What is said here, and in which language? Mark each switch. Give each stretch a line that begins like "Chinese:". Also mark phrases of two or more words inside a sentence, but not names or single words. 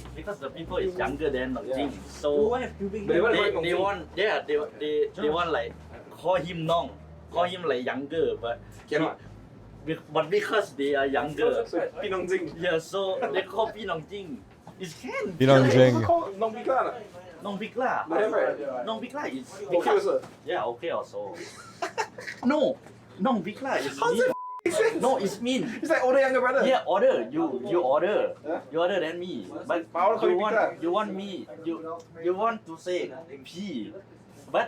English: Because the people is younger than Nong Jing. So they want like call him Nong, call him like younger, but cannot. But because they are younger, so Pinong Jing. Yeah, so they call Pinong Jing. It can. Pinong Jing. Call Nong Pikla. Nong Pikla. Nong Pikla is okay also. Yeah, okay also. No, Nong Pikla is mean. No, it's mean. It's like older younger brother. Yeah, order. You order. You order than me. But you want me. You want to say P. But